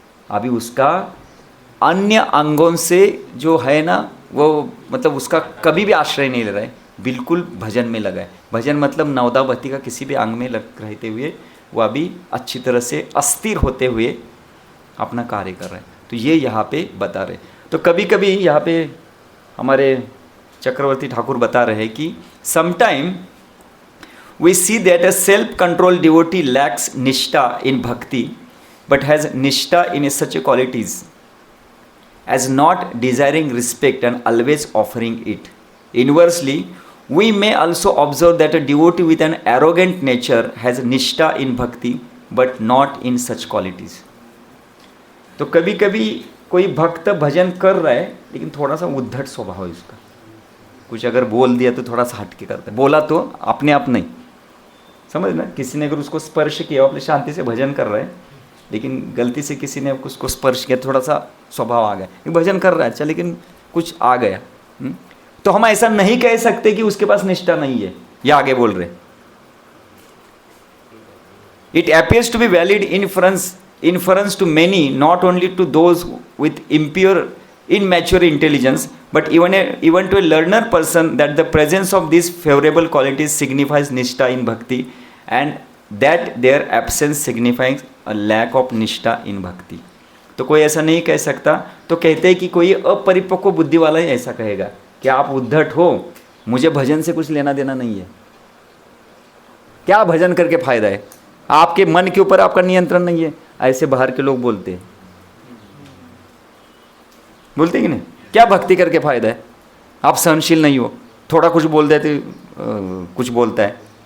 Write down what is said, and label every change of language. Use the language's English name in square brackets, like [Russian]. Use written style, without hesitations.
[Hindi] अभी उसका अन्य अंगों से जो है ना, वो मतलब उसका कभी भी आश्रय नहीं ले रहा है, बिल्कुल भजन में लगा है। भजन मतलब नवदा भक्ति का किसी भी अंग में लग रहते हुए वो अभी अच्छी तरह से अस्थिर होते हुए अपना कार्य कर रहे हैं। तो ये यहाँ पे बता रहे। तो कभी कभी यहाँ पे हमारे चक्रवर्ती ठाकुर बता रहे हैं कि [English] Sometime we see that a self-controlled devotee lacks nishtha in bhakti but has nishtha in such qualities as not desiring respect and always offering it. Inversely, we may also observe that a devotee with an arrogant nature has nishtha in bhakti but not in such qualities. [Hindi] तो कभी कभी कोई भक्त भजन कर रहा है लेकिन थोड़ा सा उद्धट स्वभाव है उसका, कुछ अगर बोल दिया तो थोड़ा सा हटके करता है, बोला तो अपने आप नहीं, समझ ना, किसी ने अगर उसको स्पर्श किया, अपने शांति से भजन कर रहे हैं लेकिन गलती से किसी ने उसको स्पर्श किया, थोड़ा सा स्वभाव आ गया, भजन कर रहा है अच्छा लेकिन कुछ आ गया, तो हम ऐसा नहीं कह सकते कि उसके पास निष्ठा नहीं है। ये आगे बोल रहे, [English] It appears to be valid inference to many, not only to those with impure, immature intelligence, but even to a learner person, that the presence of these favorable qualities signifies nishtha in bhakti, and that their absence signifies a lack of nishtha in bhakti. [Hindi] तो कोई ऐसा नहीं कह सकता, तो कहते हैं कि कोई अपरिपक्व बुद्धि वाला ही ऐसा कहेगा कि आप उद्धट हो, मुझे भजन से कुछ लेना देना नहीं है, क्या भजन करके फायदा है, आपके मन के ऊपर आपका नियंत्रण नहीं है। ऐसे बाहर के लोग बोलते हैं कि नहीं, क्या भक्ति करके फायदा है, आप सहनशील नहीं हो, थोड़ा कुछ बोल देते कुछ बोलता है।